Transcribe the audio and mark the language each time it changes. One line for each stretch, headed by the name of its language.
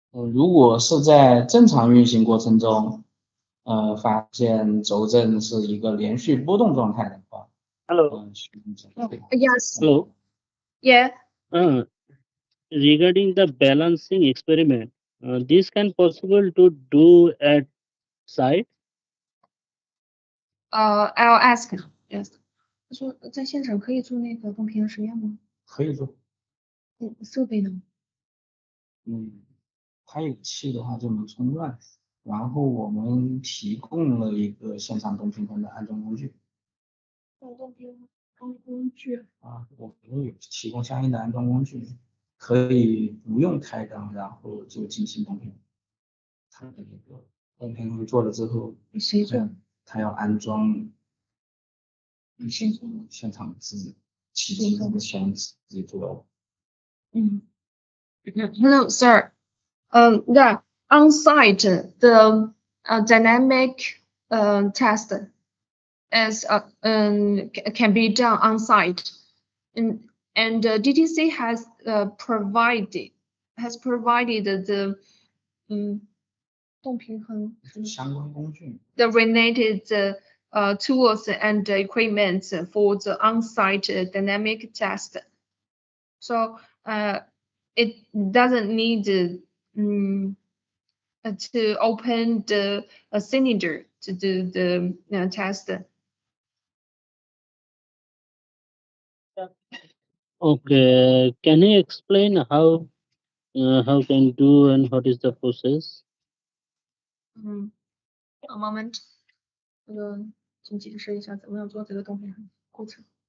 Chinese: 如果是在正常运行过程中，发现轴振是一个连续波动状态的话
English: Hello. Yes. Hello. Yeah. Regarding the balancing experiment, this can possible to do at site. I'll ask. Yes.
Chinese: 他说在现场可以做那个动平衡实验吗？可以做。设备呢？它有气的话就能冲乱，然后我们提供了一个现场动平衡的安装工具。动平衡工具。我们有提供相应的安装工具，可以不用开缸，然后就进行动平衡。它的那个动平衡做了之后，谁做？它要安装现场起机的箱子自己做。
English: Hello, sir. Yeah, on site, the dynamic test is can be done on site, and DTC has provided the
Chinese: 动平衡相关工具
English: the related tools and equipment for the on-site dynamic test. So it doesn't need to open the cylinder to do the test. Okay, can you explain how can do and what is the process? A moment.
Chinese: 请解释一下怎么样做这个动平衡过程。